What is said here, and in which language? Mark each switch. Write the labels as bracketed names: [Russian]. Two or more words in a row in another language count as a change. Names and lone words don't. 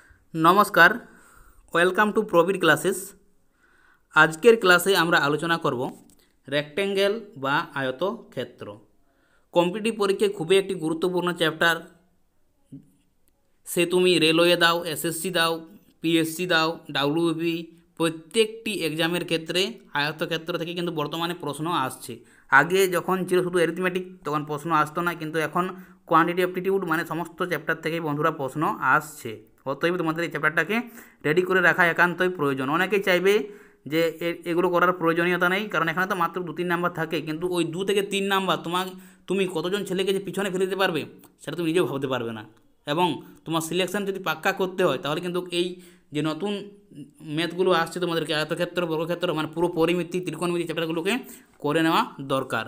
[Bangla] नमस्कार [English] welcome to [Bangla] प्रवीर क्लासेस। আজকের ক্লাসে আমরা আলোচনা করব রেক্টেঙ্গল বা আয়তক্ষেত্র। কম্পিটিটিভ পরীক্ষায় খুবই একটি গুরুত্বপূর্ণ চ্যাপ্টার। সে তুম রেলওয়ে দাও, এসএসসি দাও, পিএসসি দাও, ডব্লিউবি প্রত্যেকটি এগজামের ক্ষেত্রে আয়তক্ষেত্র থেকে কিন্তু বর্তমানে প্রশ্ন আসছে। আগে যখন ছিলো শুধু অ্যারিথমেটিক তখন প্রশ্ন আসতো না, কিন্তু এখন [English] quantity aptitude [Bangla] মানে সমস্ত চ্যাপ্টার থেকে বন্ধুরা প্রশ্ন আসছে। অতএব তোমাদের এই চ্যাপ্টারটাকে রেডি করে রাখা একান্তই প্রয়োজন। অনেকেই চাইবে যে এগুলো করার প্রয়োজনীয়তা নেই, কারণ এখানে তো মাত্র 2-3 নাম্বার থাকে, কিন্তু ওই 2 থেকে 3 নাম্বার তুমি কতজন ছেলেকে যে পিছনে ফেলে দিতে পারবে সেটা তুমি নিজেও ভাবতে পারবে না। এবং তোমার সিলেকশন যদি পাক্কা করতে হয় তাহলে কিন্তু এই যে নতুন ম্যাথগুলো আসছে তোমাদেরকে আয়তক্ষেত্র, বর্গক্ষেত্র মানে পুরো পরিমিতি, ত্রিকোণমিতি চ্যাপ্টারগুলোকে করে নেওয়া দরকার।